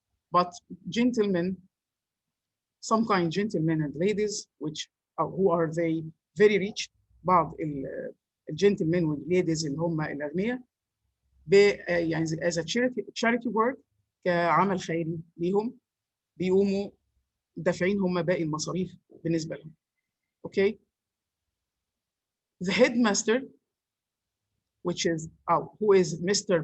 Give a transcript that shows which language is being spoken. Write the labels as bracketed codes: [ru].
[en] But gentlemen, some kind gentlemen and ladies, which who are they very rich, بعض [ar] الجنتلمان والليديز اللي هم الاغنياء يعني [en] as a charity work [ar] كعمل خيري ليهم، بيقوموا دافعين هم باقي المصاريف بالنسبه لهم. [en] Okay. The headmaster, which is who is Mr.